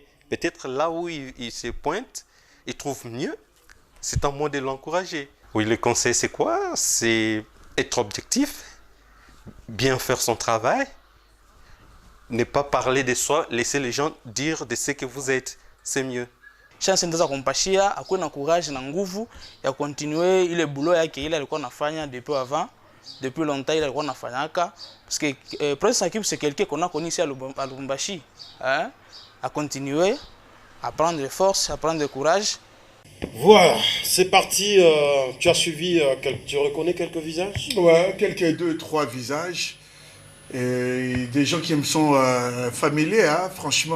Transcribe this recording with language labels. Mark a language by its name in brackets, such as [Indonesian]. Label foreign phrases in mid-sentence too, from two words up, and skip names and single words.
[French] Peut-être là où il se pointe, il trouve mieux. C'est un moyen de l'encourager. Oui, le conseil, c'est quoi? C'est être objectif, bien faire son travail, ne pas parler de soi, laisser les gens dire de ce que vous êtes. C'est mieux. Chance [Swahili] ndaza kumpashia akuwe na courage na nguvu ya continuer ile boulot yake ile alikuwa anafanya [French] depuis longtemps il [Swahili] alikuwa anafanyaka [French] parce que Prince Hakim c'est quelqu'un qu'on a connu ici à Lubumbashi, hein, à continuer à prendre force, à prendre courage. Voilà, c'est parti. Tu as suivi, tu reconnais quelques visages? Ouais, quelques deux, trois visages. Et des gens qui me sont familiers, hein, franchement.